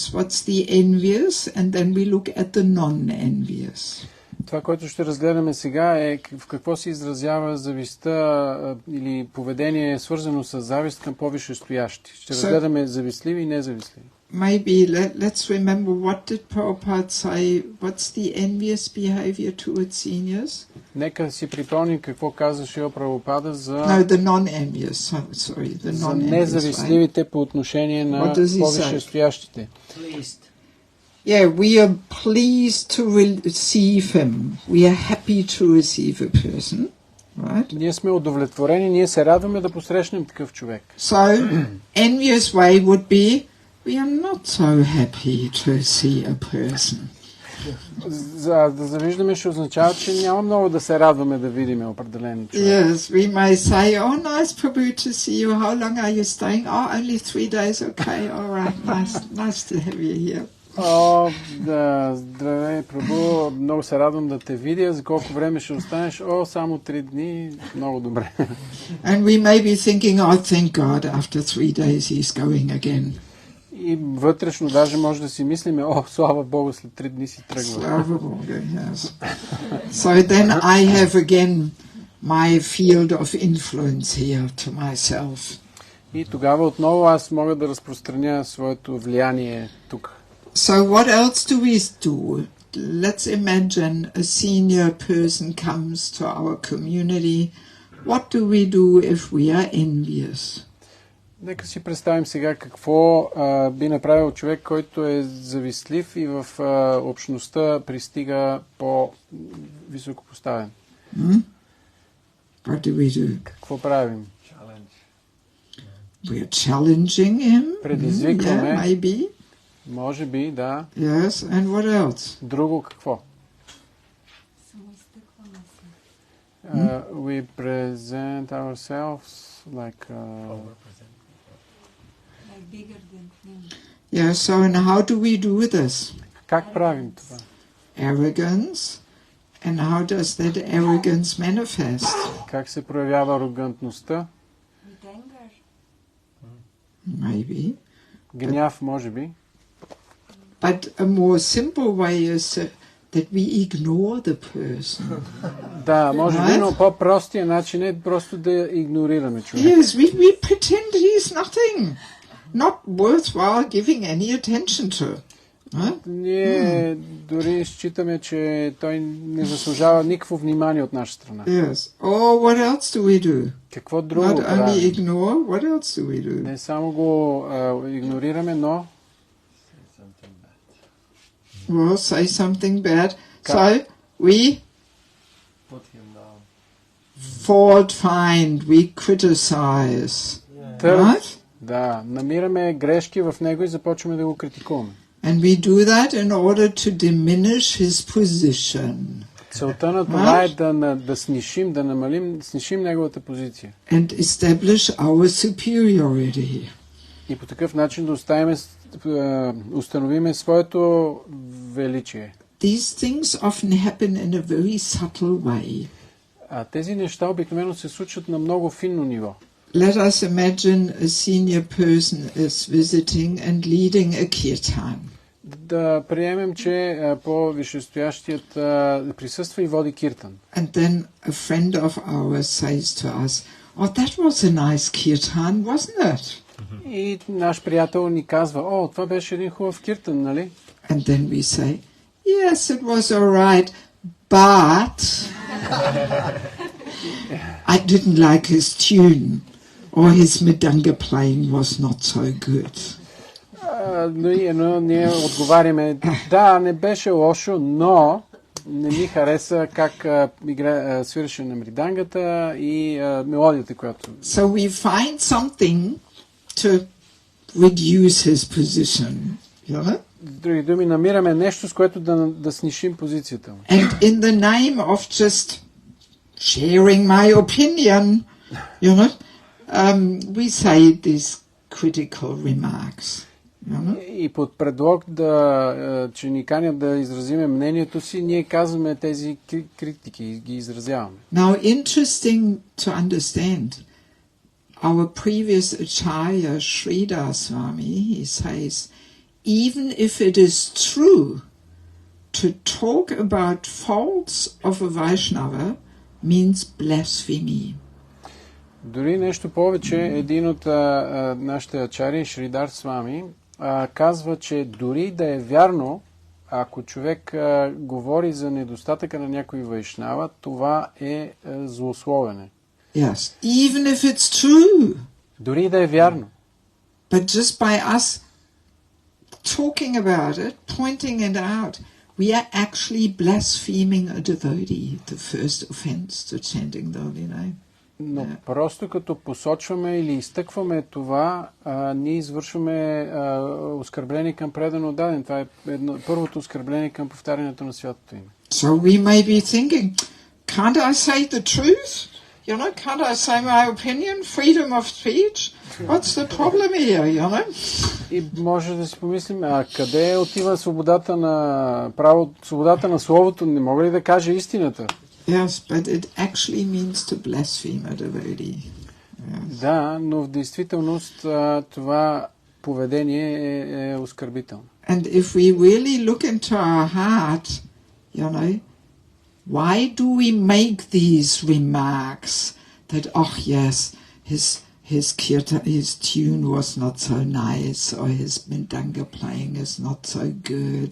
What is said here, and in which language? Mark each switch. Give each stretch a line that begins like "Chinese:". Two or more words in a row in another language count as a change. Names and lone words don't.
English: What's the envious? And then we look at the non-envious.
Bulgarian: Това, което ще разгледаме сега е в какво се изразява завистта или поведение свързано с завист към по-висшестоящи. Ще разгледаме завистливи и независтливи.
English: Maybe let's remember what did Prabhupada say, what's the envious behavior towards seniors?
Bulgarian: Нека си припомним какво каза Шрила Прабхупада за
English: the non-envious, sorry, the
Bulgarian: за
English: non-envious,
Bulgarian: независтливите по отношение на по-висшестоящите.
English: Yeah, we are pleased to receive him. We are happy to receive a person, right?
Bulgarian: Ние сме удовлетворени, ние се радваме да посрещнем такъв човек.
English: So, envious way would be, we are not so happy to see a person.
Bulgarian: За да завиждаме ще означава, че няма много да се радваме да видим определен човек.
English: Yes, we may say, oh, nice Prabhu to see you. How long are you staying? Oh, only 3 days. Okay, all right, nice to have you here.
Bulgarian: О, да, здравей, Прабу, много се радвам да те видя. За колко време ще останеш? О, само 3 дни. Много добре.
English: And we may be thinking, oh, thank God, after 3 days he's going again.
Bulgarian: И вътрешно даже може да си мислиме, о, слава Богу, след 3 дни си тръгва. Слава Богу,
English: yes. So then I have again my field of influence here to myself.
Bulgarian: И тогава отново аз мога да разпространя своето влияние тук.
English: So what else do we do? Let's imagine a senior person comes to our community. What do we do if we are envious?
Bulgarian: Нека си представим сега какво би направил човек, който е завистлив и в общността пристига по-високо поставен.
English: What do we do?
Bulgarian: Какво правим?
English: We are challenging him.
Bulgarian: Предизвикваме.
English: Yeah, maybe.
Bulgarian: Може би, да.
English: Yes, and what else?
Bulgarian: Друго какво?
English: We present ourselves like bigger than him. Yeah, so and how do we do this?
Bulgarian: Как правим това?
English: Arrogance. And how does that arrogance manifest?
Bulgarian: Как се проявява арогантността?
English: With anger. Maybe.
Bulgarian: Гняв, може би.
English: But a more simple way is that we ignore the person.
Bulgarian: Да, може би, но по-простия начин е просто да игнорираме човека.
English: Yes, we pretend he's nothing. Not worthwhile giving any attention to.
Bulgarian: Ние дори считаме, че той не заслужава никакво внимание от наша страна.
English: Yes. Oh, what else do we do?
Bulgarian: Какво друго
English: Not only
Bulgarian: правим?
English: ignore, what else do we do?
Bulgarian: Не само го игнорираме, но
English: Well, say something bad. So we Put him down. fault find, we criticize. Right?
Bulgarian: Да, намираме грешки в него и започваме да го критикуваме.
English: And we do that in order to diminish his position.
Bulgarian: Целта на това е да снишим, да намалим, снишим неговата позиция.
English: And establish our superiority.
Bulgarian: И по такъв начин да установиме своето величие.
English: These things often happen in a very subtle way.
Bulgarian: А тези неща обикновено се случват на много финно ниво.
English: Let us imagine a senior person is visiting and leading a kirtan.
Bulgarian: Да приемем, че по-висшестоящият присъства и води киртан.
English: And then a friend of ours says to us, oh, that was a nice kirtan, wasn't it?
Bulgarian: И наш приятел ни казва, о, това беше един хубав киртан, нали?
English: And then we say, yes, it was all right, but I didn't like his tune, or his mridanga playing was not so good.
Bulgarian: Но ние отговаряме, да, не беше лошо, но не ми хареса как свиреше на мридангата и мелодията, която...
English: So we find something to reduce his position, you know?
Bulgarian: С други думи, намираме нещо, с което да снишим позицията му.
English: And in the name of just sharing my opinion, you know, we say these critical remarks. You know?
Bulgarian: И под предлог че ни канят да изразиме мнението си, ние казваме тези критики и ги изразяваме.
English: Now, interesting to understand, our previous Acharya, Sridhar Swami, he says, even if it is true to talk about faults of a Vaishnava means blasphemy.
Bulgarian: Дори нещо повече, един от нашите ачари, Шридар Свами, казва, че дори да е вярно, ако човек говори за недостатъка на някой вайшнава, това е злословене.
English: Yes, even if it's true.
Bulgarian: Дори да е вярно.
English: But just by us talking about it, pointing it out, we are actually blaspheming a devotee, the first offense to chanting the holy name.
Bulgarian: Но просто като посочваме или изтъкваме това, ние извършваме оскърбление към предано даден. Това е първото оскърбление към повтарянето на святото име.
English: So we may be thinking, can't I say the truth? You know, can't I say my opinion? Freedom of speech? What's the problem here, you know?
Bulgarian: И може да си помислим, къде отива свободата на словото? Не мога ли да кажа истината?
English: Yes, but it actually means to blaspheme a devotee. Yes.
Bulgarian: Да, но в действителност това поведение е оскърбително.
English: And if we really look into our heart, you know, why do we make these remarks that, oh yes, his tune was not so nice, or his mridanga playing is not so good?